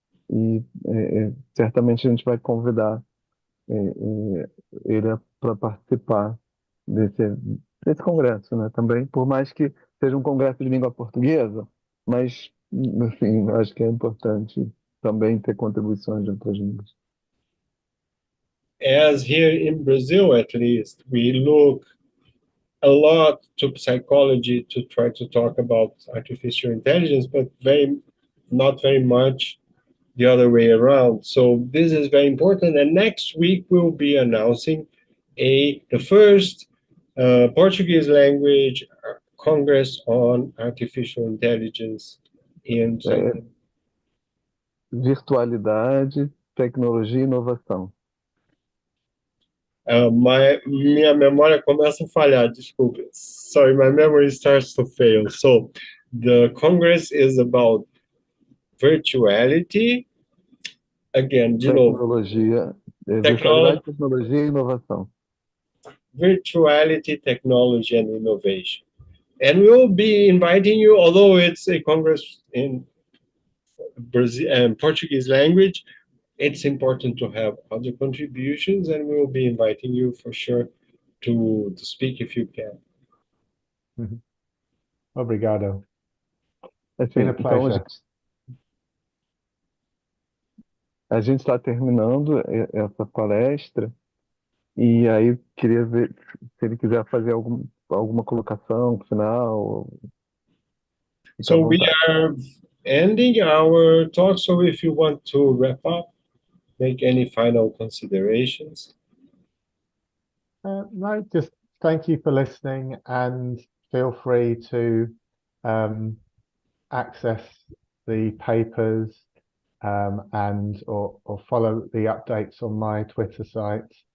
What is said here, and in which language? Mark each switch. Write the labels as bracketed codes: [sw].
[pt] e certamente a gente vai convidar ele para participar desse congresso, né? Também, por mais que seja um congresso de língua portuguesa, mas, enfim, acho que é importante também ter contribuições de outras línguas. [en] As here in Brazil, at least, we look a lot to psychology to try to talk about artificial intelligence, but not very much the other way around. So this is very important. And next week we'll be announcing the first Portuguese language Congress on Artificial Intelligence in [pt] Virtualidade, tecnologia e inovação. Minha memória começa a falhar, desculpa. [en] Sorry, my memory starts to fail. So the Congress is about virtuality. Again, [pt] de novo. Virtualidade, tecnologia e inovação. [en] Virtuality, technology, and innovation. And we'll be inviting you, although it's a Congress in Brazil and Portuguese language, it's important to have other contributions, and we will be inviting you for sure to speak if you can. [pt] Mm-hmm. Obrigado. [en] It's been a pleasure. [pt] Então, a gente está terminando essa palestra e aí queria ver se ele quiser fazer alguma colocação final. [en] So we are ending our talk, so if you want to wrap up, make any final considerations. No, just thank you for listening, and feel free to access the papers and or follow the updates on my Twitter site.